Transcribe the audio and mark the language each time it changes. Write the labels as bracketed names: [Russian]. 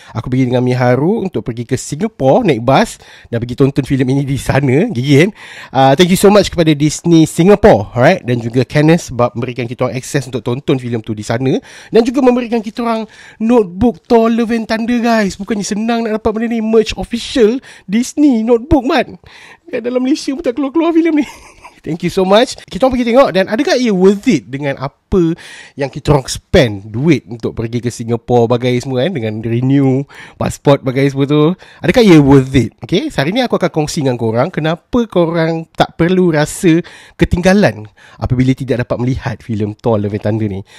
[Malay] Aku pergi dengan Miharu untuk pergi ke Singapore naik bas dan pergi tonton filem ini di sana. Gigi kan? [English] Thank you so much [Malay] kepada Disney Singapore, alright, dan juga Kenneth sebab memberikan kita orang akses untuk tonton filem tu di sana, dan juga memberikan kita orang notebook Thor Love and Thunder, guys. Bukannya senang nak dapat benda ni. Merch official Disney notebook, man. Kat dalam Malaysia pun tak keluar-keluar filem ni. [English] Thank you so much. [Malay] Kita orang pergi tengok, dan adakah ia worth it dengan apa yang kita orang spend duit untuk pergi ke Singapore bagai semua kan, dengan renew passport bagai semua tu. Adakah ia worth it? Okay, hari ni aku akan kongsi dengan korang kenapa korang tak perlu rasa ketinggalan apabila tidak dapat melihat filem Thor Love and Thunder ni.